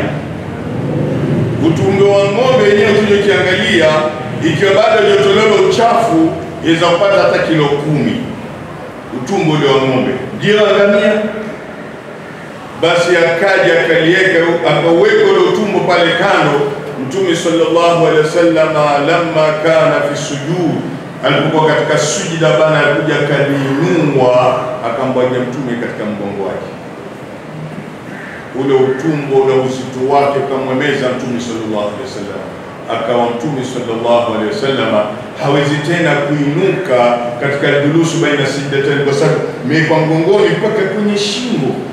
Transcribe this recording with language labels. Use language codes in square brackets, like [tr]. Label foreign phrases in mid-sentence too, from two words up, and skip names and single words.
[sw] Utumbo wa ng'ombe yenyewe tuliyokiangalia, ikiwa bado hajatolewa uchafu, inaweza kupata hata kilo 10 utumbo ule wa ng'ombe. Je, ngamia? Basi akaja akalieka, akaweka ule utumbo pale kando. [ar] Mtume صلى الله عليه وسلم لما كان في سجود, [sw] alipokuwa katika sujida bana, alikuja akaliinua akambwagia Mtume katika mgongo wake. Ule utumbo na uzito wake ukamwemeza Mtume [ar] صلى الله عليه وسلم. [sw] Akawa Mtume [ar] صلى الله عليه وسلم [sw] hawezi tena kuinuka katika [ar] جلوس بين السجدتين, [sw] kwa sababu imekuwa mgongoni mpaka kwenye shingo.